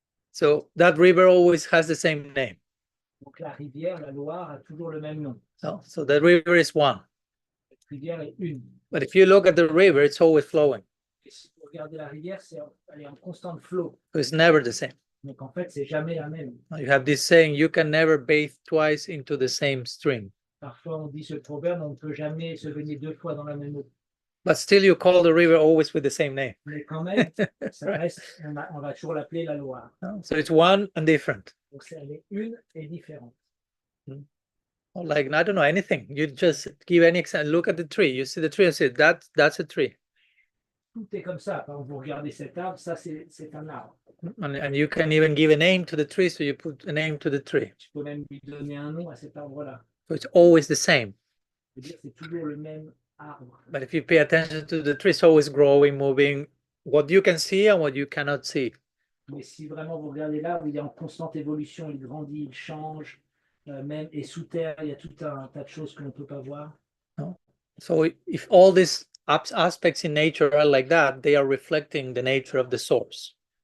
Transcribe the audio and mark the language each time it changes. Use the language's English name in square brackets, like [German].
[English] So that river always has the same name. [French] Donc la rivière, la Loire, a toujours le même nom. [English] So that river is one. [French] rivière est une. [English] But if you look at the river, it's always flowing. [French] Et si vous regardez la rivière, elle est en constante flot. [English] So it's never the same. [French] Donc en fait, c'est jamais la même. [English] You have this saying, you can never bathe twice into the same stream. [French] Parfois, on dit ce proverbe, on ne peut jamais se baigner deux fois dans la même eau. [English] But still you call the river always with the same name. [French] Mais quand même, ça reste, on va toujours l'appeler la Loire. [English] So it's one and different. [French] Donc elle est une et différente. [English] Or like, I don't know, anything. You just give any example. Look at the tree. You see the tree and say, that's a tree. [French] Tout est comme ça. Par exemple, vous regardez cet arbre, ça c'est un arbre. [English] And you can even give a name to the tree, so you put a name to the tree. [French] Tu peux même lui donner un nom à cet arbre-là. [English] So it's always the same. [French] C'est toujours le même arbre. [English] But if you pay attention to the tree, it's always growing, moving, what you can see and what you cannot see. [French] Mais si vraiment vous regardez l'arbre, il est en constante évolution, il grandit, il change, même et sous terre, il y a tout un tas de choses que l'on ne peut pas voir. [English] No? So if all these aspects in nature are like that, they are reflecting the nature of the source.